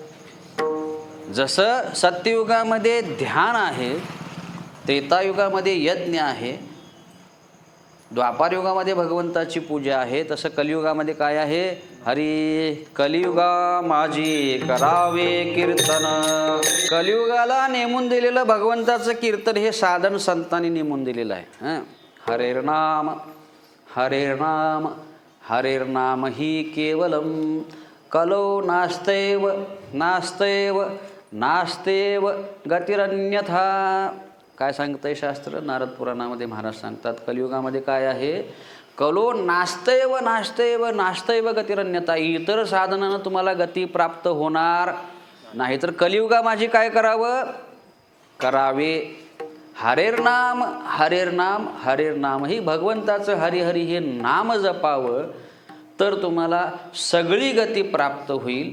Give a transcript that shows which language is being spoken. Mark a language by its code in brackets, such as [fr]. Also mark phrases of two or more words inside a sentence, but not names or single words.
[mr] जसं सत्ययुगामध्ये ध्यान आहे, त्रेतायुगामध्ये यज्ञ आहे, द्वापारयुगामध्ये भगवंताची पूजा आहे, तसं कलियुगामध्ये काय आहे? हरी कलियुगा माझी करावे कीर्तन. कलियुगाला नेमून दिलेलं भगवंताचं कीर्तन हे साधन संतांनी नेमून दिलेलं आहे. [sa] हरेर्नाम हरेर्नाम हरेर्नाम ही केवलम कलो नास्तेव नास्तेव नास्तेव गतिरन्यथा. [mr] काय सांगतंय शास्त्र? नारद पुराणामध्ये महाराज सांगतात कलियुगामध्ये काय आहे? [sa] कलो नास्तेव नास्तेव नास्तेव गतिरन्यथा. [mr] इतर साधनानं तुम्हाला गती प्राप्त होणार नाही. तर कलियुगा माझी काय करावं? करावे [sa] हरेर्नाम हरेर्नाम हरेर्नाम ही [mr] भगवंताचं हरिहरी हे नाम जपावं, तर तुम्हाला सगळी गती प्राप्त होईल.